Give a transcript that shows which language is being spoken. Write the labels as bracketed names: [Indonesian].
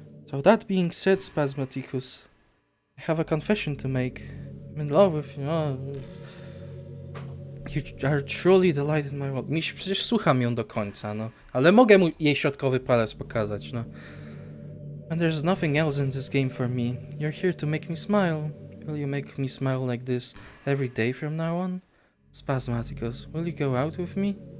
[English] So that being said, Spasmaticus, I have a confession to make. I'm in love with you. Oh, you are truly the light in my world. [Polish] Miś, przecież słucham ją do końca, no. Ale mogę mu jej środkowy palec pokazać, no. [English] And there's nothing else in this game for me. You're here to make me smile. Will you make me smile like this every day from now on? Spasmaticus, will you go out with me?